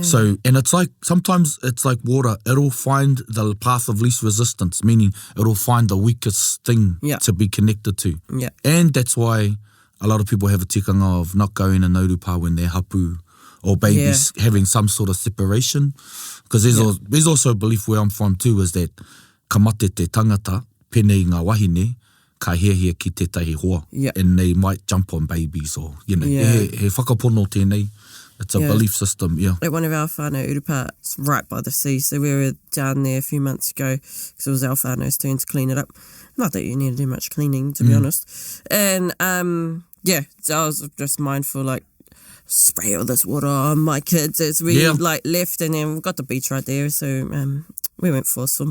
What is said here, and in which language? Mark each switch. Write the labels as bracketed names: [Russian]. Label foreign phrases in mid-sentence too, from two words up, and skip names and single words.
[English] So, and it's like, sometimes it's like water, it'll find the path of least resistance, meaning it'll find the weakest thing to be connected to. Yeah. And that's why a lot of people have a tikanga of not going in Naurupa when they're hapu, or babies having some sort of separation. Because there's also a belief where I'm from too, is that [Māori] ka mate te tangata, penei ngā wahine, ka hea ki tētahi hoa. [English] Yeah. And they might jump on babies or, [Māori] he whakapono tēnei. [English] It's a belief system, Like one of our [Māori] whānau urupa, [English] it's right by the sea, so we were down there a few months ago, because it was our whānau's turn to clean it up. Not that you need to do much cleaning, to be honest. And, so I was just mindful, like, spray all this water on my kids as we left, and then we got the beach right there, so we went for a swim.